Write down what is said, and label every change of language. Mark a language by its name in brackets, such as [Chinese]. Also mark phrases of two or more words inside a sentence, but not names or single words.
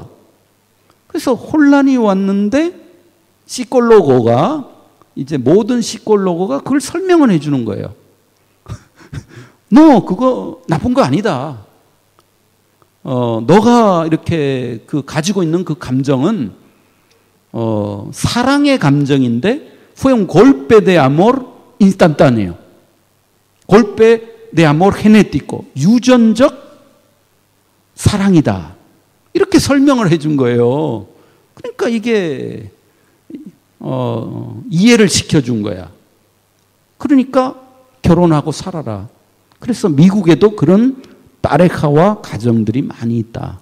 [Korean] 그래서 혼란이 왔는데 시콜로고가, 이제 모든 시콜로고가 그걸 설명을 해주는 거예요. 너 그거 나쁜 거 아니다. 너가 이렇게 가지고 있는 그 감정은 사랑의 감정인데 [Spanish] fue un golpe de amor instantáneo. golpe de amor genético. [Korean] 유전적 사랑이다. 이렇게 설명을 해준 거예요. 그러니까 이게 이해를 시켜준 거야. 그러니까 결혼하고 살아라. 그래서 미국에도 그런 파레카와 가정들이 많이 있다.